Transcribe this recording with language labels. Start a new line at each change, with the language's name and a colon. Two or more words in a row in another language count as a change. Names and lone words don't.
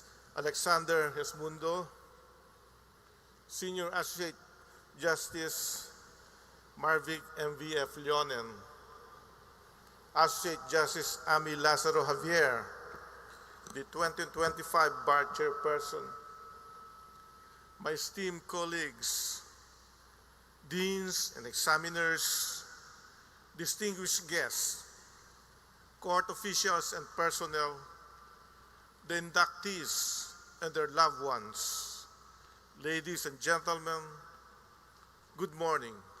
English: Alexander Hesmundo, Senior Associate Justice Marvic M.V.F. Leonen, Associate Justice Ami Lazaro Javier, the 2025 Bar Chairperson, my esteemed colleagues, deans and examiners, distinguished guests, court officials and personnel, the inductees and their loved ones, ladies and gentlemen, good morning.